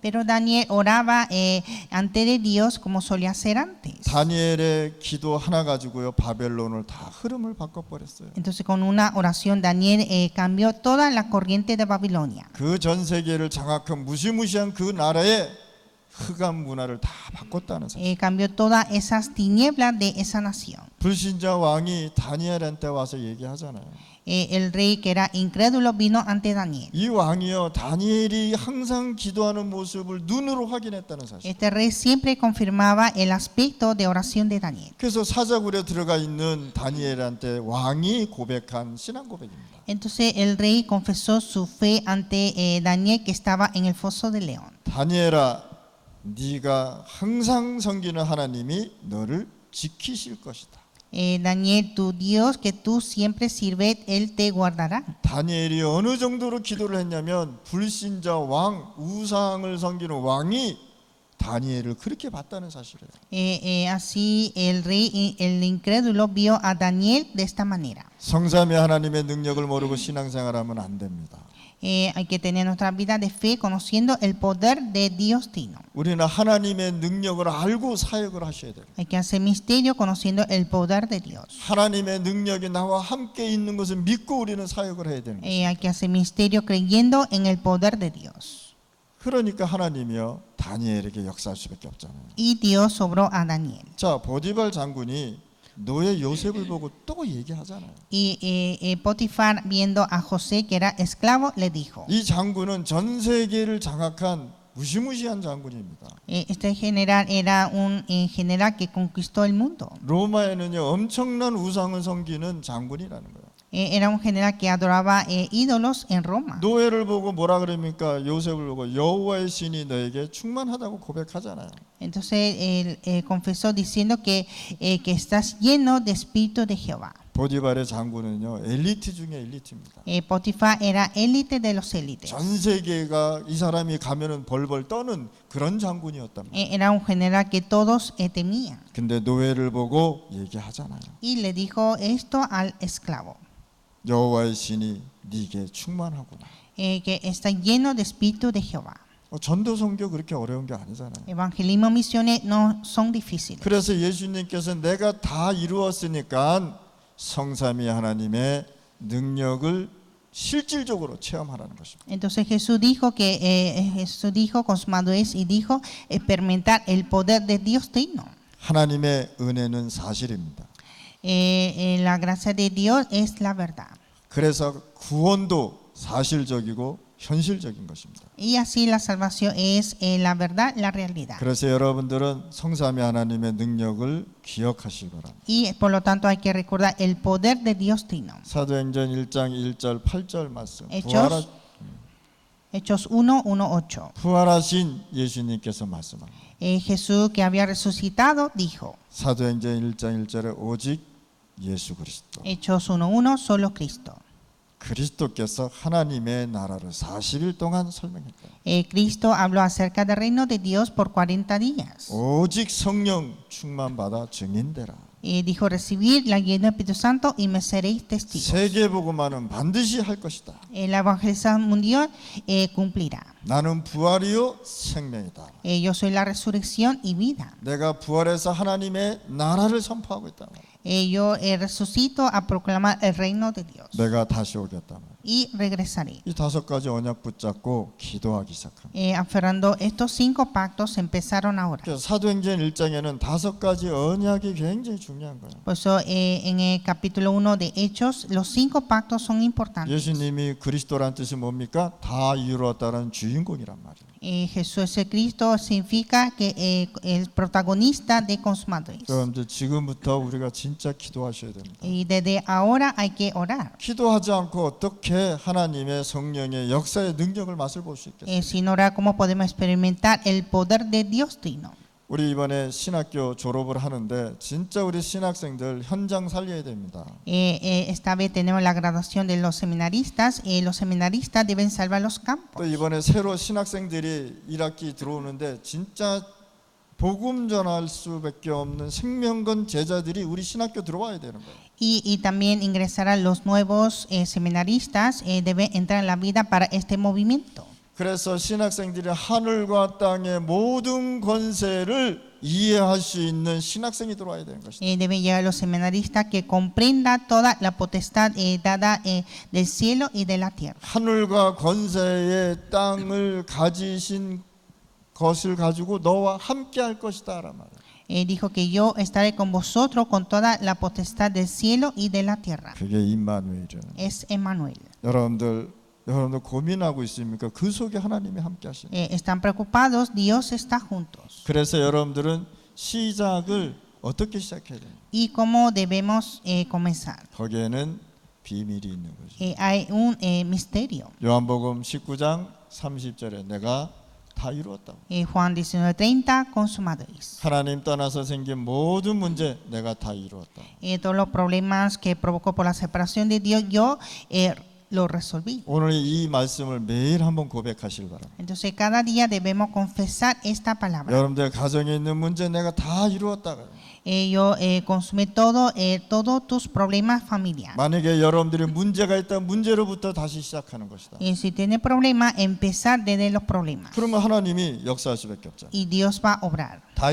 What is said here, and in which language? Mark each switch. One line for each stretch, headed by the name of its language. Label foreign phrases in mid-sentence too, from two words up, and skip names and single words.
Spanish: Pero Daniel oraba ante de Dios como solía hacer antes.
Korean: 다니엘의 기도 하나 가지고요, 바벨론을 다 흐름을 바꿔버렸어요.
Spanish: Entonces con una oración Daniel cambió toda la corriente de Babilonia.
Korean: 그 전 세계를 장악한 무시무시한 그 나라의 흑암 문화를 다 바꿨다는 사실.
Spanish: Cambió todas esas tinieblas de esa nación.
Korean: 불신자 왕이 다니엘한테 와서 얘기하잖아요.
Spanish: El rey que era incrédulo vino ante Daniel.
Korean: 이 왕이요, 다니엘이 항상 기도하는 모습을 눈으로 확인했다는 사실.
Spanish: Este rey siempre confirmaba el aspecto de oración de Daniel.
Korean: 그래서 사자굴에 들어가 있는 다니엘한테 왕이 고백한 신앙 고백입니다.
Spanish: Entonces el rey confesó su fe ante Daniel que estaba en el foso del león.
Korean: 다니엘아, 네가 항상 섬기는 하나님이 너를 지키실 것이다.
Spanish: Daniel, tu Dios que tú siempre sirves, Él te guardará.
Korean: 다니엘이 어느 정도로 기도를 했냐면 불신자 왕, 우상을 섬기는 왕이 다니엘을 그렇게 봤다는 사실이에요.
Spanish: Así el rey, el incrédulo, vio a Daniel de esta manera.
Korean: 성삼위 하나님의 능력을 모르고 신앙생활하면 안 됩니다.
Spanish: Hay que tener nuestra vida de fe conociendo el poder de Dios Trino.
Korean: 우리는 하나님의 능력을 알고 사역을 하셔야 돼요.
Spanish: Hay que hacer misterio conociendo el poder de Dios.
Korean: 하나님의 능력이 나와 함께 있는 것을 믿고 우리는 사역을 해야 되는 거예요.
Spanish: Hay que hacer misterio creyendo en el poder de Dios.
Korean: 그러니까 하나님이요, 다니엘에게 역사할 수밖에 없잖아요.
Spanish: Y Dios sobró a Daniel.
Korean: 자, 보디발 장군이 노예 요셉을 보고 또 얘기하잖아요.
Spanish: Y Potifar, viendo a José que era esclavo, le dijo,
Korean: 이 장군은 전 세계를 장악한 무시무시한 장군입니다.
Spanish: este general era un general que conquistó el mundo.
Korean: 로마에는요 엄청난 우상을 섬기는 장군이라는 거예요.
Spanish: Era un general que adoraba ídolos en Roma.
Korean: 노예를 보고 뭐라 그럽니까? 요셉을 보고 여호와의 신이 너에게 충만하다고 고백하잖아요.
Spanish: Entonces él confesó diciendo que estás lleno de espíritu de Jehová.
Korean: 보디발의 장군은요 엘리트 중에 엘리트입니다.
Spanish: Potifar era élite de los élites.
Korean: 전 세계가 이 사람이 가면은 벌벌 떠는 그런 장군이었답니다.
Spanish: Era un general que todos temían.
Korean: 근데 노예를 보고 얘기하잖아요.
Spanish: Y le dijo esto al esclavo,
Korean: 여호와의 신이 네게 충만하구나.
Spanish: que está lleno de espíritu de Jehová.
Korean: 전도 선교 그렇게 어려운 게 아니잖아요.
Spanish: Evangelismo, misiones no son difíciles.
Korean: 그래서 예수님께서 내가 다 이루었으니까 성삼위 하나님의 능력을 실질적으로 체험하라는 것입니다.
Spanish: Entonces Jesús dijo consumado es, y dijo experimentar el poder de Dios Trino.
Korean: 하나님의 은혜는 사실입니다.
Spanish: La gracia de Dios es la verdad.
Korean: 그래서 구원도 사실적이고 현실적인 것입니다.
Spanish: Y así la salvación es la verdad, la realidad.
Korean: 그래서 여러분들은 성삼위 하나님의 능력을 기억하시기 바랍니다.
Spanish: Y por lo tanto hay que recordar el poder de Dios Trino.
Korean: 사도행전 1장 1절 8절 말씀.
Spanish: Hechos 1:8.
Korean: 부활하신 예수님께서 말씀합니다.
Spanish: Jesús, que había resucitado, dijo,
Korean: 사도행전 1장 1절에 오직 예수 그리스도.
Spanish: Hechos 1:1, solo Cristo.
Korean: 그리스도께서 하나님의 나라를 40일 동안 설명했다.
Spanish: Cristo habló acerca del reino de Dios por 40 días.
Korean: 오직 성령 충만 받아 증인되라.
Spanish: Dijo, recibir la guía del Espíritu Santo y me seréis testigos.
Korean: 세계 복음화는 반드시 할 것이다.
Spanish: La evangelización mundial cumplirá.
Korean: 나는 부활이요 생명이다.
Spanish: Yo soy la resurrección y vida.
Korean: 내가 부활해서 하나님의 나라를 선포하고 있다.
Spanish: Yo resucito a proclamar el reino de Dios.
Korean: 내가 다시 오겠다.
Spanish: Y regresaré.
Korean: 이 5가지 언약 붙잡고 기도하기 시작합니다.
Spanish: Aferrando estos 5 pactos empezaron a orar.
Korean: 그래서 사도행전 1장에는 5가지 언약이 굉장히 중요한 거예요.
Spanish: Por eso en el capítulo 1 de Hechos los 5 pactos son importantes.
Korean: 예수님이 그리스도란 뜻이 뭡니까? 다 이루었다는 주인공이란 말이에요.
Spanish: Jesús el Cristo significa que el protagonista de consumadores.
Korean: 여러분들 지금부터 우리가 진짜 기도하셔야 됩니다.
Spanish: Y desde ahora hay que orar.
Korean: 기도하지 않고 어떻게 하나님의 성령의 역사의 능력을 맛을 볼 수 있겠어요?
Spanish: Sin orar, ¿cómo podemos experimentar el poder de Dios Trino?
Korean: 우리 이번에 신학교 졸업을 하는데 진짜 우리 신학생들 현장 살려야 됩니다.
Spanish: Esta vez tenemos la graduación de los seminaristas. Los seminaristas deben salvar los
Korean: 또
Spanish: campos.
Korean: 이번에 새로 신학생들이 1학기 들어오는데 진짜 복음 전할 수밖에 없는 생명건 제자들이 우리 신학교 들어와야 되는 거예요.
Spanish: Y también ingresarán los nuevos seminaristas. Deben entrar en la vida para este movimiento.
Korean: 그래서 신학생들이 하늘과 땅의 모든 권세를 이해할 수 있는 신학생이 들어와야 되는 것이다.
Spanish: Deben llegar los seminaristas que comprenda toda la potestad dada del cielo y de la tierra.
Korean: 하늘과 권세의 땅을 가지신 것을 가지고 너와 함께 할 것이다 라는 말이에요.
Spanish: Dijo que yo estaré con vosotros con toda la potestad del cielo y de la tierra.
Korean: 그게 임마누엘이에요.
Spanish: Es Emmanuel.
Korean: 여러분들 고민하고 있습니까? 그 속에 하나님이 함께 하시는.
Spanish: Están preocupados, Dios está juntos.
Korean: 그래서 여러분들은 시작을 어떻게 시작해야 돼요?
Spanish: ¿Y cómo debemos comenzar?
Korean: 거기에는 비밀이 있는 거죠.
Spanish: Hay un misterio.
Korean: 요한복음 19장 30절에 내가 다 이루었다.
Spanish: Juan 19:30, consumadores.
Korean: 하나님 떠나서 생긴 모든 문제 내가 다 이루었다.
Spanish: Todos los problemas que provocó por la separación de Dios, yo lo resolví.
Korean: 오늘 이 말씀을 매일 한번 고백하시길 바랍니다.
Spanish: Entonces cada día debemos confesar esta palabra.
Korean: 여러분들 가정에 있는 문제 내가 다 이루었다.
Spanish: Yo consumí todos tus problemas familiares.
Korean: 만약에 여러분들이 문제가 있다면 문제로부터 다시 시작하는 것이다.
Spanish: Y si tiene problemas, empezar desde los problemas.
Korean: 그러면 하나님이 역사할 수밖에 없잖아요.
Spanish: Y Dios va a obrar.